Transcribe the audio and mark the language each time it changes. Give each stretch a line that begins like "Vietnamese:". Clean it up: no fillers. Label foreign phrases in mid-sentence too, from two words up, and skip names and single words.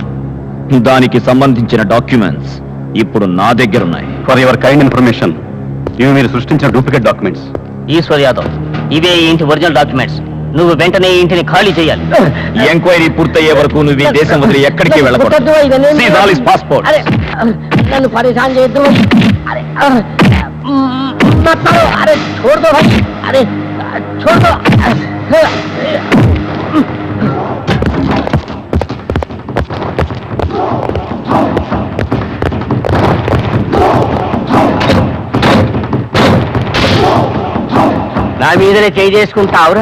Telugu: దానికి సంబంధించిన డాక్యుమెంట్స్ ఇప్పుడు నా దగ్గరున్నాయి.
English: for your kind information,
Telugu: ఇవి మీరు సృష్టించిన డూప్లికేట్ డాక్యుమెంట్స్. ఈశ్వర్ యాదవ్, ఇవే ఈ ఇంటి ఒరిజినల్ డాక్యుమెంట్స్. నువ్వు వెంటనే ఈ ఇంటిని ఖాళీ చేయాలి. ఎంక్వైరీ పూర్తయ్యే వరకు నువ్వు ఈ దేశం వదిలి ఎక్కడికి వెళ్ళకూడదు.
English: Seize all his passports.
Telugu: నన్ను పరేషాన్ చేయొద్దు. అరే అరే
Hindi: छोड़ दो भाई. अरे छोड़ दो.
Telugu: నా మీదనే చేయి చేసుకుంటావురా?